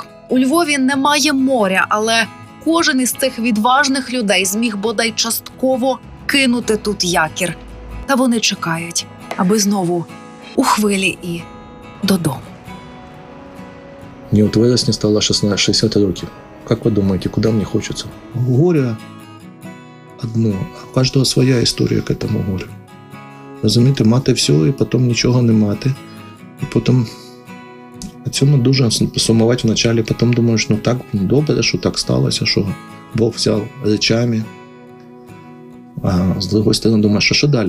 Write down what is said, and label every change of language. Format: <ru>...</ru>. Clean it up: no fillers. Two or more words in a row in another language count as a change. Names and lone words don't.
<uk>У Львові немає моря, але кожен із цих відважних людей зміг бодай частково кинути тут якір. Та вони чекають, аби знову у хвилі і додому. Мне в вересні стало 60 років.</uk> <ru>Как вы думаете, куда мне хочется? Горе одно,</ru> <uk>а у кожного своя історія</uk> <ru>к этому горю.</ru> <uk>Розумієте, мати все і потім нічого не мати. І потім на цьому дуже сумувати вначалі, потім думаєш, так добре, що так сталося, що Бог взяв речами. А з другої сторони думаєш, а що далі?</uk>